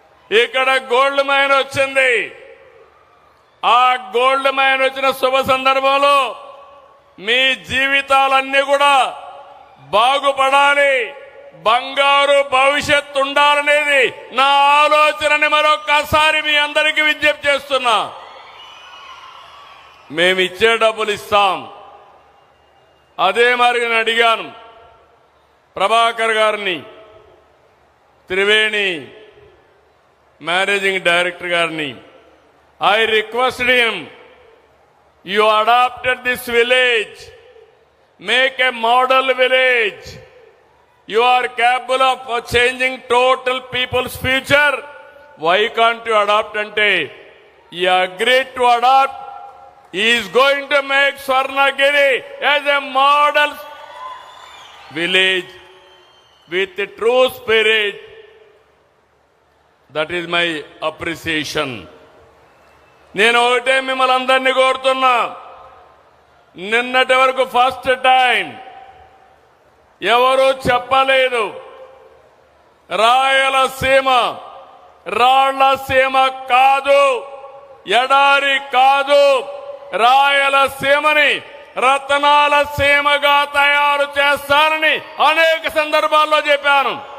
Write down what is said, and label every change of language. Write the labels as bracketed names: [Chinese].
[Telugu] ఇక్కడ gold mine వచ్చింది. ఆ గోల్డ్ మైన్ వచ్చిన శుభ సందర్భంలో మీ జీవితాలన్నీ కూడా బాగుపడాలి, బంగారు భవిష్యత్తు ఉండాలనేది నా ఆలోచనని మరొక్కసారి మీ అందరికీ విజ్ఞప్తి చేస్తున్నా. మేమిచ్చే డబ్బులు ఇస్తాం. అదే మరి నేను అడిగాను ప్రభాకర్ గారిని, త్రివేణి మేనేజింగ్ డైరెక్టర్ గారిని. [English] I requested him, you adopted this village, make a model village. You are capable of changing total people's future. Why can't you adopt? Ante he agreed to adopt. He is going to make Swarnagiri as a model village with a true spirit. That is my appreciation. [Telugu] నేను ఒకటే మిమ్మల్ని అందరినీ కోరుతున్నా, నిన్నటి వరకు first time ఎవరూ చెప్పలేదు రాయలసీమ రాళ్లసీమ కాదు, ఎడారి కాదు, రాయలసీమని రత్నాల సీమగా తయారు చేస్తానని అనేక సందర్భాల్లో చెప్పాను.